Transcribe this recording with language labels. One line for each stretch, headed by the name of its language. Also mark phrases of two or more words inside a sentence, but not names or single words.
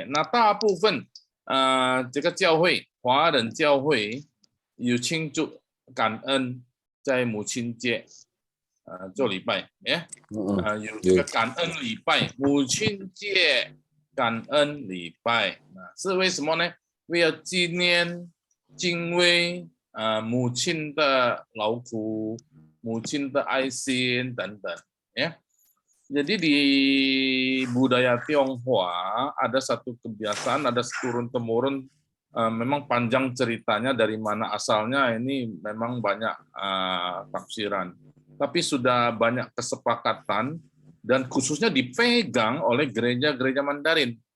Chinese: 那大部分这个教会，华人教会有庆祝感恩在母亲节做礼拜，有这个感恩礼拜，母亲节感恩礼拜，是为什么呢？为了纪念敬畏母亲的劳苦、母亲的爱心等等，ya.
Indonesian: Jadi di budaya Tionghoa ada satu kebiasaan, ada turun temurun, memang panjang ceritanya dari mana asalnya ini memang banyak tafsiran, tapi sudah banyak kesepakatan dan khususnya dipegang oleh gereja-gereja Mandarin.